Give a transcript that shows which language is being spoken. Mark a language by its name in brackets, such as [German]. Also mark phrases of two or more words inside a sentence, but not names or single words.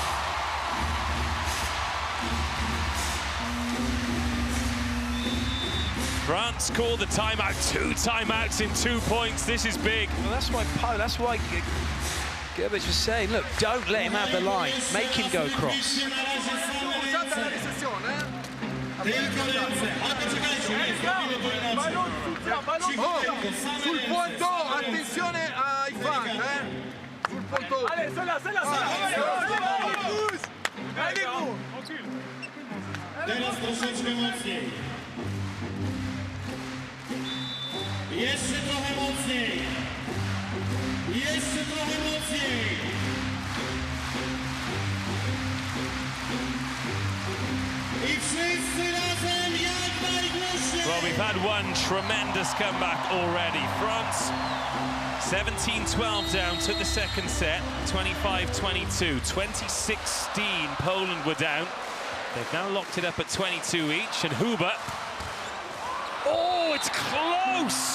[English] France call the timeout. 2 timeouts in 2 points. This is big. Well, that's why Gerbic was saying, look, don't let him have the line. Make him go cross. [Italian] Sul punto, attenzione ai fan, sul punto. [French] Allez, [Polish] Teraz troszeczkę mocniej. Jeszcze trochę mocniej. Jeszcze trochę mocniej. I wszyscy razem jak najgłośniej. [English] Well, we've had one tremendous comeback already. France 17-12 down, took the second set, 25-22. 2016, Poland were down. They've now locked it up at 22 each, and Huber. Oh, it's close!